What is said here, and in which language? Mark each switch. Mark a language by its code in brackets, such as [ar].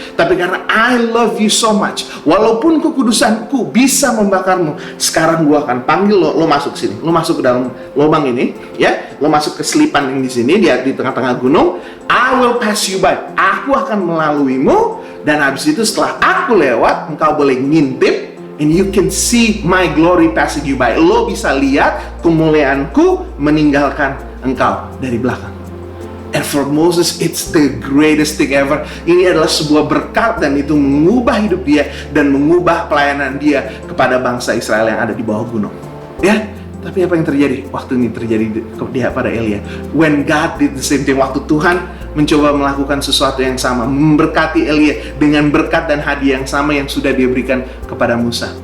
[id] Tapi karena [en] I love you so much, [id] walaupun kekudusanku bisa membakarmu, sekarang gue akan panggil lo masuk sini. Lo masuk ke dalam lubang ini, ya. Lo masuk ke selipan yang di sini, di tengah-tengah gunung. [en] I will pass you by. [id] Aku akan melaluimu. Dan habis itu setelah aku lewat, engkau boleh ngintip. [en] And you can see my glory passing you by. [id] Lo bisa lihat kemuliaanku meninggalkan engkau dari belakang. [en] And for Moses, it's the greatest thing ever. [id] Ini adalah sebuah berkat dan itu mengubah hidup dia dan mengubah pelayanan dia kepada bangsa Israel yang ada di bawah gunung. Ya, tapi apa yang terjadi? Waktu ini terjadi pada Elia. [en] When God did the same thing, [id] waktu Tuhan mencoba melakukan sesuatu yang sama, memberkati Elia dengan berkat dan hadiah yang sama yang sudah dia berikan kepada Musa.